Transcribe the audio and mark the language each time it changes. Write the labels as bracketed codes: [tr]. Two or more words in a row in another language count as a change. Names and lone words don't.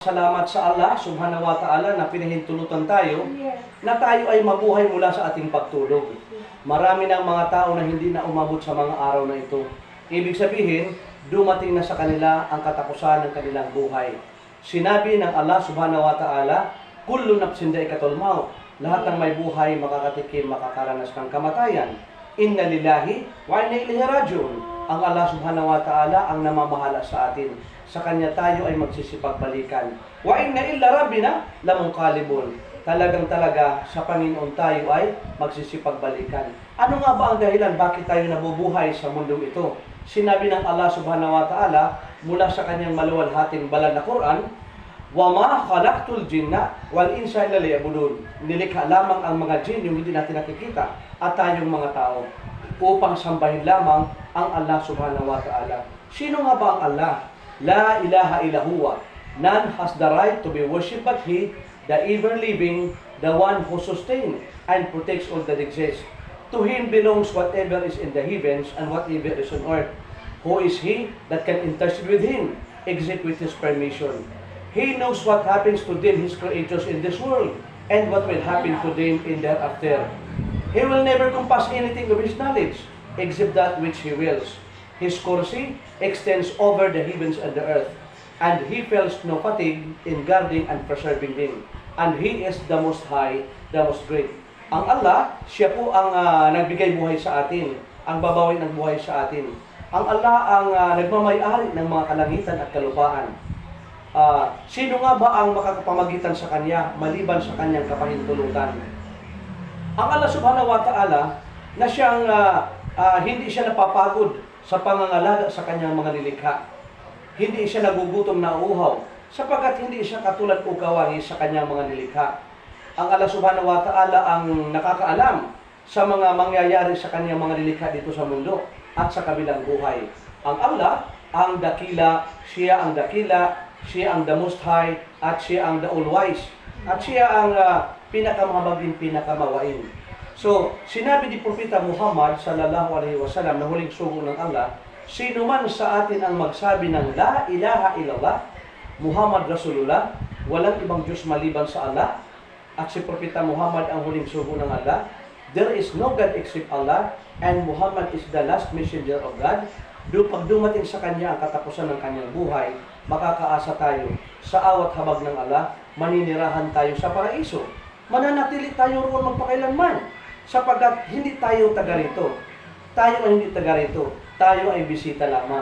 [tl] Salamat sa Allah [ar] سبحانه وتعالى [tl] na pinahintulutan tayo na tayo ay mabuhay mula sa ating pagtulog. Marami ng mga tao na hindi na umabot sa mga araw na ito. Ibig sabihin, dumating na sa kanila ang katapusan ng kanilang buhay. Sinabi ng Allah [ar] سبحانه وتعالى, كل نفس ذائقة الموت. [tl] Lahat ng may buhay makakatikim, makakaranas ng kamatayan. [ar] إنا لله وإنا إليه راجعون. [tl] Ang Allah [ar] سبحانه وتعالى [tl] ang namamahala sa atin. Sa Kanya tayo ay magsisipagbalikan. [ar] وإنا إلى ربنا لمنقلبون. [tl] Talaga sa Panginoon tayo ay magsisipagbalikan. Ano nga ba ang dahilan bakit tayo nabubuhay sa mundong ito? Sinabi ng Allah [ar] سبحانه وتعالى [tl] mula sa Kanyang maluwalhating banal na Quran, [ar] وما خلقت الجن والإنس إلا ليعبدون. [tl] Nilikha lamang ang mga jin, yung hindi natin nakikita, at tayong mga tao upang sambahin lamang ang Allah [ar] سبحانه وتعالى. [tl] Sino nga ba ang Allah? [ar] لا إله إلا هو. [en] None has the right to be worshipped but He, the ever-living, the one who sustains and protects all that exists. To Him belongs whatever is in the heavens and whatever is on earth. Who is He that can intercede with Him, except with His permission? He knows what happens to them, His creatures in this world, and what will happen to them in thereafter. He will never compass anything of His knowledge, except that which He wills. His kursi extends over the heavens and the earth, and He feels no fatigue in guarding and preserving them. And He is the most high, the most great. [tl] Ang Allah, Siya po ang nagbigay buhay sa atin, ang babawi ng buhay sa atin. Ang Allah ang nagmamay-ari ng mga kalangitan at kalupaan. Sino nga ba ang makakapamagitan sa Kanya maliban sa Kanyang kapahintulutan? Ang Allah [ar] سبحانه وتعالى [tl] na siyang hindi siya napapagod sa pangangalaga sa Kanyang mga nilikha. Hindi siya nagugutom na uhaw sapagkat hindi siya katulad o kawangi sa Kanyang mga nilikha. Ang Allah [ar] سبحانه وتعالى [tl] ang nakakaalam sa mga mangyayari sa Kanyang mga nilikha dito sa mundo at sa kabilang buhay. Ang Allah ang dakila, Siya ang dakila, Siya ang [en] the most high, [tl] at Siya ang [en] the all-wise, [tl] at Siya ang pinakamahabagin, pinakamawain. So, sinabi ni Propeta Muhammad [ar] صلى الله عليه وسلم [tl] na huling sugo ng Allah, sino man sa atin ang magsabi ng [ar] لا إله إلا الله محمد رسول الله, [tl] walang ibang Diyos maliban sa Allah, at si Propeta Muhammad ang huling sugo ng Allah, [en] there is no God except Allah, and Muhammad is the last messenger of God. [tl] Pag dumating sa Kanya ang katapusan ng Kanyang buhay, makakaasa tayo sa awat habag ng Allah, maninirahan tayo sa paraiso. Mananatili tayo roon magpakailanman, sapagkat hindi tayo taga rito. Tayo ay hindi taga rito. Tayo ay bisita lamang.